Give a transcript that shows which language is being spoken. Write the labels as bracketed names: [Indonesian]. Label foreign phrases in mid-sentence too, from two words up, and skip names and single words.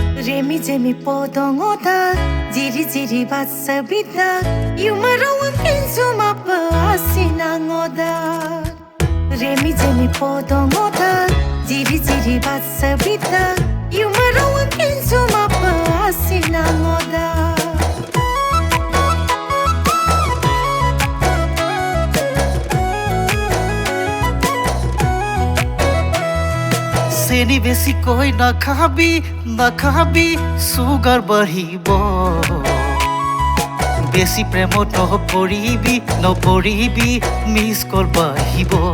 [Karbi] Remi jemi podongoda, jiri jiri batsabida, yumarawang kinsumapa asinangoda. Remi jemi podongoda, jiri jiri batsabida, yumarawang kinsumapa asinangoda. [Assamese] চেনি বেশি কই নাখাবি সুগার বাঢ়িব বেশি প্ৰেমত নপৰিবি মিছ কল বাঢ়িব